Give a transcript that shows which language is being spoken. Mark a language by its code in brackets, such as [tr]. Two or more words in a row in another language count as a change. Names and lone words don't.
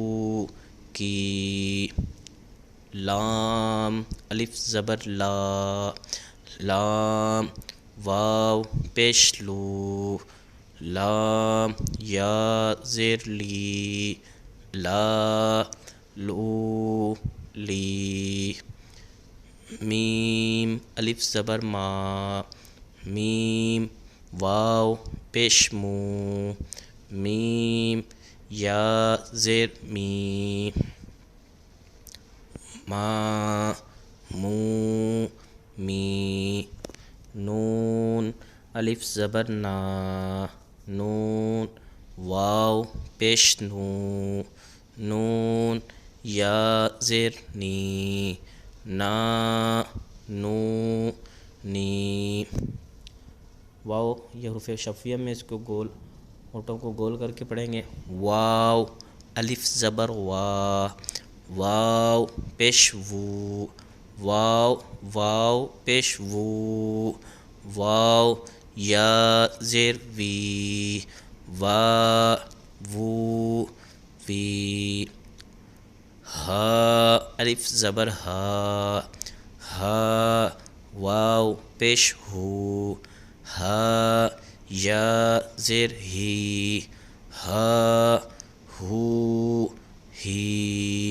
[ur] کی، لام الف زبر لا، لام واو پیش لو، لام یا زیر لی، لا لو لی، میم الف زبر ما، میم واو پیش مو، میم یا زیر می، ما مو می، نون الف زبر نا، نون واو پیش نو، نون یا زیر نی، نا نو نی۔ واو یہ حروف شفویہ میں اس کو گول ہونٹوں کو گول کر کے پڑھیں گے۔ واو الف زبر وا، واو پیش وو، واو واو پیش وو، واو یا زیر وی، وا وو وی۔ ہا الف زبر ہا، ہا واو پیش ہو، ہا یا زیر ہی، ہا ہو ہی۔